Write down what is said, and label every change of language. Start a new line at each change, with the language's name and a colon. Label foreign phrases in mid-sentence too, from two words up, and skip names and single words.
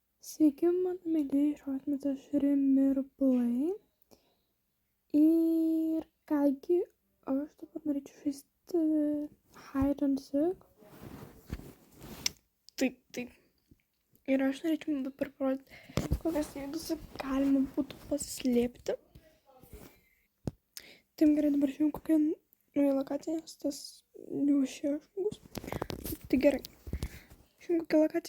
Lithuanian: Sveiki, mano mėlyje išvaitmės, aš Rimirblai. Ir kągi, aš dabar norėčiau žaisti
English: hide and seek.
Lithuanian: Taip. Ir aš norėčiau dabar parodyti, kokias vietas galima būtų paslėpti. Taip gerai, dabar žiūrėjau, kokia nauja lokacija, nes tas jau išėjo žmogus. Tai gerai, žiūrėjau, kokia lokacija.